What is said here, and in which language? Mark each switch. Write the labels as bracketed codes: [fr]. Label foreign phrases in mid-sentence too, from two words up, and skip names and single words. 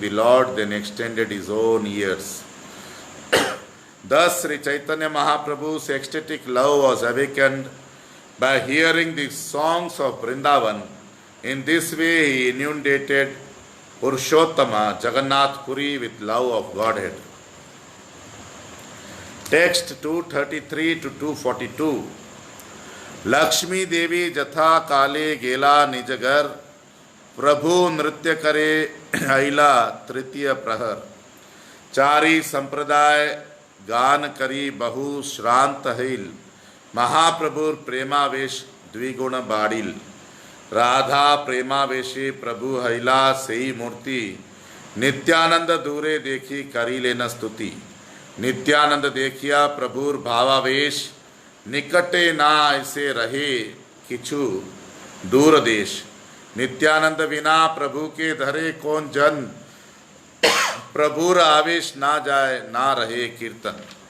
[en] The Lord then extended his own ears. Thus Sri Chaitanya Mahaprabhu's ecstatic love was awakened by hearing the songs of Vrindavan. In this way he inundated Purushottama Jagannath Puri with love of Godhead. Text 233 to 242. [bn] লক্ষ্মী দেবী যথা কালে গেলা নিজঘর, প্রভু নৃত্য করে আইলা তৃতীয় প্রহর। চারি সম্প্রদায় গান করি বহু শ্রান্ত হইল, মহাপ্রভুর প্রেমাবেশ দ্বিগুণ বাড়িল। রাধা প্রেমাবেশী প্রভু হইলা সেই মূর্তি, নিত্যানন্দ দূরে দেখি করি লেনা স্তুতি। নিত্যানন্দ দেখিয়া প্রভুর ভাবাবেশ, নিকটে না আইসে রহে কিছু দূর দেশ। নিত্যানন্দ বিনা প্রভু কে ধরে কোন জন, প্রভুর আবেশ না যায় না রহে কীর্তন।